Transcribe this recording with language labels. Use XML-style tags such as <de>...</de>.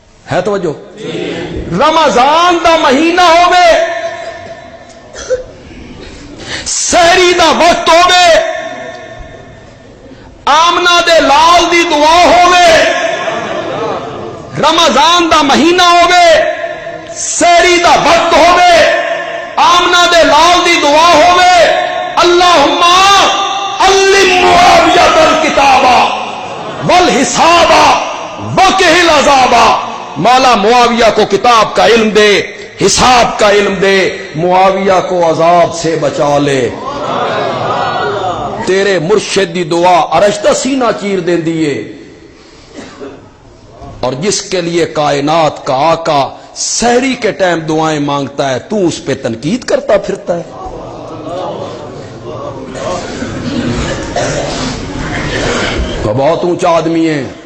<pa>ہے توجہ؟ رمضان دا مہینہ ہوے, سحری دا وقت ہوے, آمنہ دے لال دی دعا ہوے, رمضان دا مہینہ ہوے, سحری دا وقت ہوے, آمنہ دے لال دی دعا ہوے,</pa> <ar>اللہم علم معاویہ الکتابا والحسابا وقہ العذابا.</ar> <ur>مولا معاویہ کو کتاب کا علم دے, حساب کا علم دے, معاویہ کو عذاب سے بچا لے.</ur> <pa>تیرے مرشد دی دعا عرش دا سینہ چیر دین دیے.</pa> <ur>اور جس کے لیے کائنات کا آقا سحری کے ٹائم دعائیں مانگتا ہے, تو اس پہ تنقید کرتا پھرتا ہے. وہ بہت اونچا آدمی ہے.</ur>